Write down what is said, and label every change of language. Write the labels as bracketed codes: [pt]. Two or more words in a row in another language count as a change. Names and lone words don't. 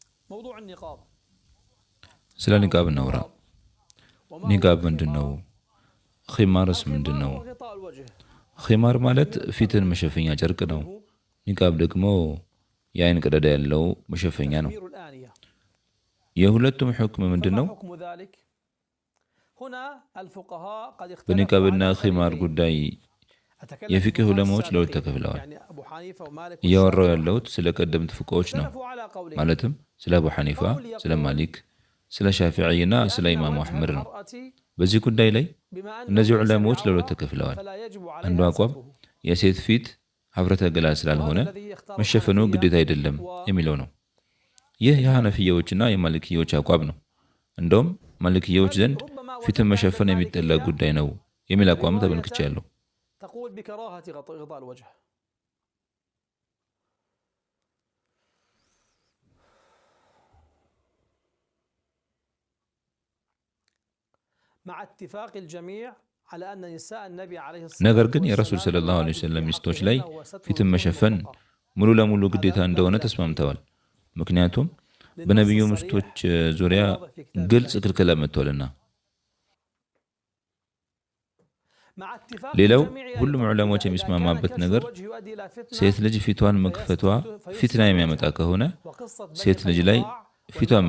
[ar] موضوع النقاب [am] ስለ ኒቃብ እናውራ። ኒቃብ ምንድነው? ኺማርስ ምንድነው? [ar] غطاء الوجه [am] ኺማር ማለት ፊትን መሸፈኛ ጨርቅ ነው። ኒቃብ ደግሞ የአይን ቀዳዳ ያለው መሸፈኛ ነው። [ar] تخمير الآنية [am] የሁለቱም ሕክም ምንድነው? [ar] حكم ذلك هنا الفقهاء قد اختلفوا [am] በኒቃብና [ar] على [am] ኺማር [ar] طريقين. [am] ጉዳይ [ar] أتكلم [am] የፊቅህ [ar] في [am] ዑለማዎች ለሁለት [ar] السابقين، [am] ተከፍለዋል። [ar] يعني أبو حنيفة ومالك [am] እያወራው [ar] والشافعي. [am] ያለሁት ስለ ቀደምት ፍቅሆች ነው። [ar] اختلفوا على قولين. [am] ማለትም ስለ አቡ ሐኒፋ፣ ስለ ማሊክ፣ ስለ ሻፊዒና ስለ ኢማሙ አሕመድ ነው። በዚህ ጉዳይ ላይ [ar] بما أنه [am] እነዚህ [ar] ليس [am] ዑለማዎች [ar] بعورة [am] ለሁለት ተከፍለዋል። [ar] فلا يجب [am] አንዱ [ar] عليها [am] አቋም [ar] ستره. [am] የሴት ፊት ሀፍረተ ገላ ስላልሆነ መሸፈኑ ግዴታ አይደለም የሚለው ነው። ይህ የሐነፊያዎችና የማሊክዮች አቋም ነው። እንደውም ማሊክዮች ዘንድ ፊትን መሸፈን የሚጠላ ጉዳይ ነው የሚል አቋም ተመልክቻለሁ። [ar] تقول بكراهة غطاء الوجه. مع اتفاق الجميع على أن نساء النبي عليه الصلاة [am] ነገር ግን የረሱል ሰለላሁ ዐለይሂ ወሰለም ሚስቶች ላይ ፊትን መሸፈን ሙሉ ለሙሉ ግዴታ እንደሆነ ተስማምተዋል። ምክንያቱም በነብዩ ሚስቶች ዙሪያ ግልጽ ክልከላ መጥቷልና። ሌላው ሁሉም ዑለማዎች የሚስማማበት ነገር ሴት ልጅ ፊቷን መክፈቷ ፊትና የሚያመጣ ከሆነ ሴት ልጅ ላይ ፊቷን